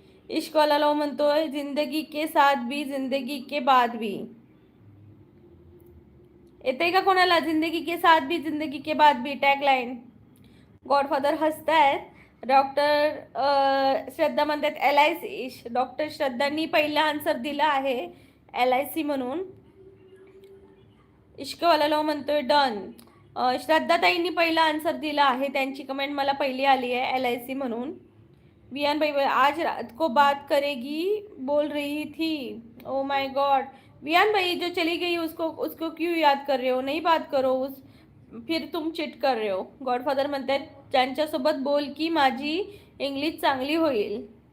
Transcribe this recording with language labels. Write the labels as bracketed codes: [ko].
[hi] इश्कॉला म्हणतोय जिंदगी के साथ भी जिंदगी के बाद भी. [mr] येते का कोणाला [hi] जिंदगी के साथ भी जिंदगी के बाद भी टॅगलाईन. [mr] गॉडफादर हसतायत. डॉक्टर श्रद्धा म्हणतात LIC. डॉक्टर श्रद्धांनी पहिला आन्सर दिला आहे LIC म्हणून. इश्कवाला म्हणतोय डन. श्रद्धाताईंनी पहिला आन्सर दिला आहे. त्यांची कमेंट मला पहिली आली आहे LIC म्हणून. [hi] विहान भाई आज रात को बात करेगी बोल रही थी. Oh my God. विहान भाई जो चली गई उसको क्यों याद कर रहे हो. नहीं बात करो फिर तुम चिट कर रहे हो. [mr] गॉडफादर म्हणतात त्यांच्यासोबत बोल की माझी इंग्लिश चांगली होईल.